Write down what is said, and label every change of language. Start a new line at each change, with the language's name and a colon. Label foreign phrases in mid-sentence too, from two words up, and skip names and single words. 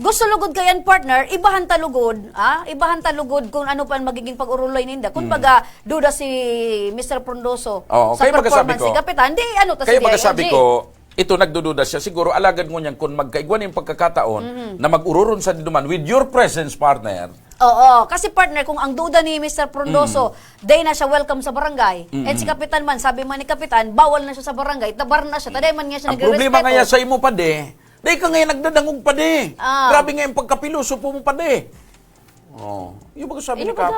Bikol: Gusto lugod kayan partner, ibahan talugod, ibahan talugod kung ano pa magiging pag-uruloy ninda. Kung baga duda si Mr. Frondoso sa performance ni Kapitan, di ano ta sa DILG. Kaya magasabi ko, ito nagdududa siya. Siguro alagad mo niyan kung magkaigwan yung pagkakataon na mag-ururon sa dinuman
English: with your presence,
Bikol: partner. Oo, kasi partner, kung ang duda ni Mr. Frondoso, day na siya welcome sa barangay. And si Kapitan man, sabi man ni Kapitan, bawal na siya sa barangay, tabar na siya, taday man nga siya nagre-respeto. Ang problema nga sa imo pa de, day ka ngayon nagdadangog pa de. Grabe nga yung pagkapiloso po mo pa de. Yung baga sabi ni Kap.